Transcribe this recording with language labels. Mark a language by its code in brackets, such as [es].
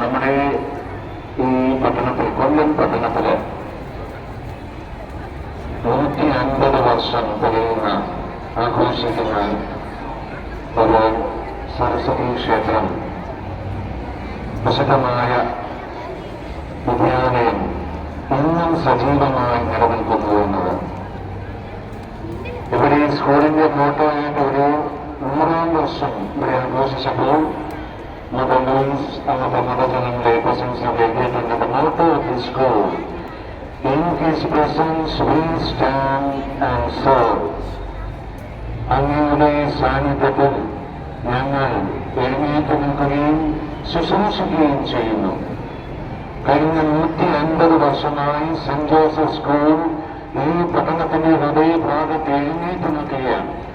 [ml] നമ്മുടെ ഈ പട്ടണത്തിൽ, കൊല്ലം പട്ടണത്തില് 150 വർഷം തികയുന്ന ആഘോഷിക്കുന്ന ഒരു സരസ്വതി ക്ഷേത്രം, പ്രസിദ്ധമായ വിദ്യാലയം ഇന്നും സജീവമായി നിലനിൽക്കുന്നു എന്നത്. ഇവിടെ സ്കൂളിന്റെ ഫോട്ടോയായിട്ട് ഒരു 100-ാം വർഷം ഇവിടെ ആഘോഷിച്ചപ്പോൾ Mother Louise അന്നത്തെ മതജനങ്ങളെ പ്രശംസയിലേക്ക് എത്തുന്നത്. [en] The motto of the school, in his presence we stand and serve. [ml] അങ്ങയുടെ സാന്നിധ്യത്തിൽ ഞങ്ങൾ എഴുന്നേറ്റ് നിൽക്കുകയും ശുശ്രൂഷിക്കുകയും ചെയ്യുന്നു. കഴിഞ്ഞ 150 വർഷമായി സെന്റ് ജോസഫ് സ്കൂൾ ഈ പട്ടണത്തിന്റെ ഹൃദയഭാഗത്ത് എഴുന്നേറ്റ് നിൽക്കുകയാണ്.